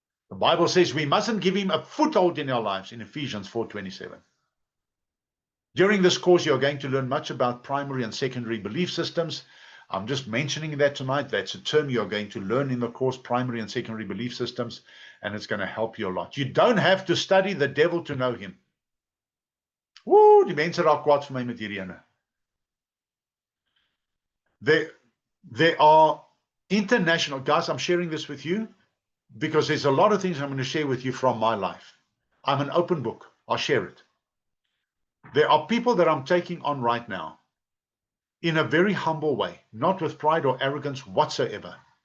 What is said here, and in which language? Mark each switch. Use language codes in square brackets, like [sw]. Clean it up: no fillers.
[en] The Bible says we mustn't give him a foothold in our lives in Ephesians 4:27. During this course, you're going to learn much about primary and secondary belief systems. I'm just mentioning that tonight. That's a term you're going to learn in the course, primary and secondary belief systems, and it's going to help you a lot. You don't have to study the devil to know him. [af] Woo, die mense raak kwaad vir my met hierdie ene. [en] There are international, guys, I'm sharing this with you because there's a lot of things I'm going to share with you from my life. I'm an open book. I'll share it. There are people that I'm taking on right now in a very humble way, not with pride or arrogance whatsoever.